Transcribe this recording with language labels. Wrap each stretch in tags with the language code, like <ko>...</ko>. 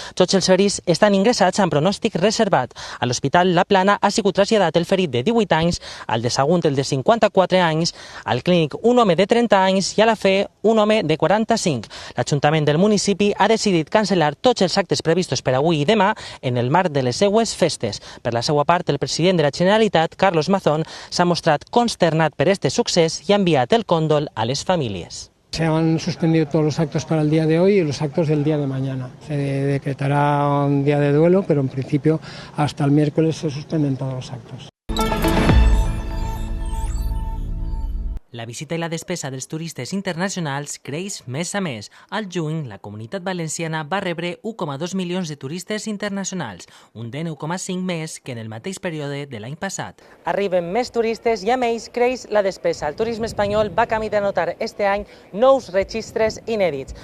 <ca>Tots els ferits estan ingressats amb pronòstic reservat. A l'Hospital La Plana ha sigut traslladat el ferit de 18 anys, al de Sagunt el de 54 anys, al Clínic un home de 30 anys i a la Fe un home de 45. L'Ajuntament del municipi ha decidit cancel·lar tots els actes previstos per avui i demà en el marc de les seues festes. Per la seva part, el president de la Generalitat, Carlos Mazón, s'ha mostrat consternat per este succés i ha enviat el còndol a les famílies.</ca> <es>Se han suspendido todos los actos para el día de hoy y los actos del día de mañana. Se decretará un día de duelo, pero en principio hasta el miércoles se suspenden todos los actos.</es> <ca>La visita i la despesa dels turistes internacionals creix mes a mes. Al juny, la Comunitat Valenciana va rebre 1,2 milions de turistes internacionals, un de 9,5 més que en el mateix període de l'any passat. Arriben més turistes i amb ells creix la despesa. El turisme espanyol va camí d'anotar este any nous registres inèdits.</ca>